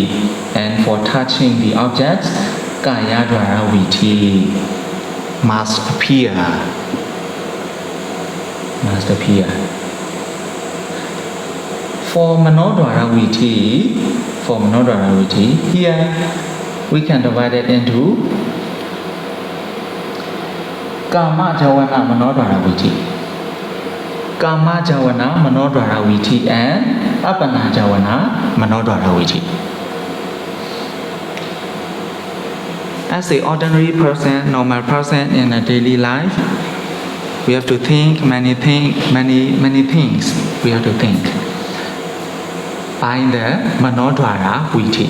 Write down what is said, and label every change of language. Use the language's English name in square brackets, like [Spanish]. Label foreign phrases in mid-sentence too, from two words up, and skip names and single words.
[English] And for touching the objects, [Pali] Kaya Dwara Vithi [English] must appear. Must appear. For [Pali] Manodwara Vithi, [English] here we can divide it into [Pali] Kama Jawana Manodwara Vithi. Kama Jawana Manodwara Vithi and Apana Jawana Manodwara Vithi. [English] As an ordinary person, normal person in a daily life, we have to think many things. We have to think by the [Pali] Manodwara Vithi.